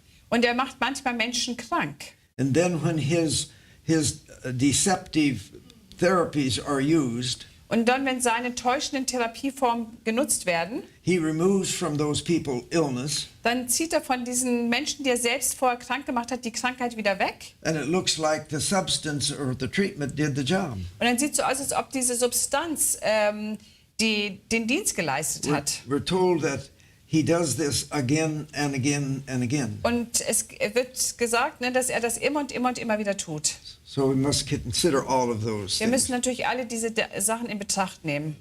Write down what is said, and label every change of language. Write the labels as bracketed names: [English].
[German] Und er macht manchmal Menschen krank. [English] And then when his deceptive therapies are used, [German] Und dann, wenn seine täuschenden Therapieformen genutzt werden, [English] he removes from those people illness, [German] dann zieht er von diesen Menschen, die er selbst vorher krank gemacht hat, die Krankheit wieder weg. [English] and it looks like the substance or the treatment did the job. [German] Und dann sieht es so aus, als ob diese Substanz den Dienst geleistet hat. [English] We're told that he does this again and again and again. [German] Und es wird gesagt, ne, dass er das immer und immer und immer wieder tut. [English] So we must consider all of those [German] Wir [English] things. [German] müssen natürlich alle diese Sachen in Betracht nehmen.